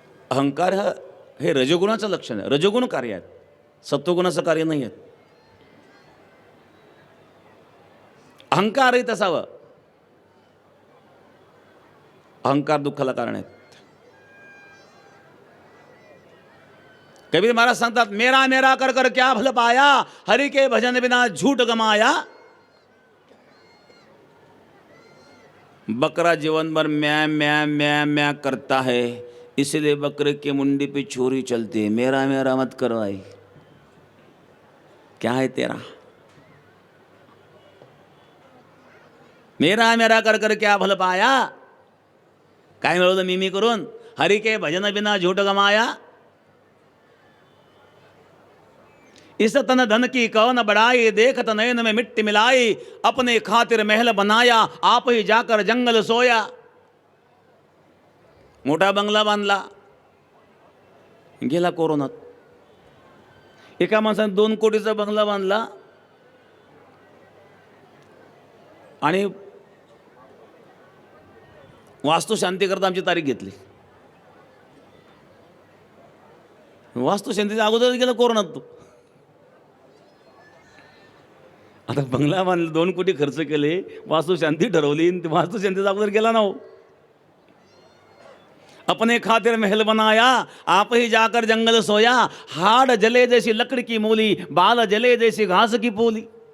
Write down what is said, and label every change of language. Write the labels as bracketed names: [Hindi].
[Marathi] अहंकार हे रजोगुणाचं लक्षण आहे, रजोगुण कार्य आहेत, सत्वगुणाचं कार्य नाही आहेत. अहंकारही असावं. अहंकार दुःखाला कारण आहेत. कबीर महाराज सांगतात, [Hindi] मेरा मेरा कर कर क्या भल पाया, हरि के भजन बिना झूठ गमाया. बकरा जीवन भर म्या म्या म्या म्या करता है, इसलिए बकरे की मुंडी पे छुरी चलती है. मेरा मेरा मत करो भाई, क्या है तेरा? मेरा मेरा कर कर क्या भल पाया, [Marathi] काय मिळवलं मी करून? [Hindi] हरि के भजन बिना झूठ गमाया. इस तन धन की कौन बढ़ाई, देखत नयन में मिट्टी मिलाई, अपने खातिर महल बनाया, आप ही जाकर जंगल सोया. [Marathi] मोठा बंगला बांधला, गेला कोरोनात. एका माणसाने 2 कोटीचा बंगला बांधला आणि वास्तुशांतीकरता आमची तारीख घेतली. वास्तुशांतीच्या अगोदर गेला कोरोनात तो. आता बंगला बांधला, 2 कोटी खर्च केले, वास्तुशांती ठरवली, वास्तुशांतीचा अगोदर गेला ना हो. [Hindi] अपने खातिर महल बनाया, आप ही जाकर जंगल सोया, हाड जले जैसी लकड़ी की मोली, बाल जले जैसी घास की पोली.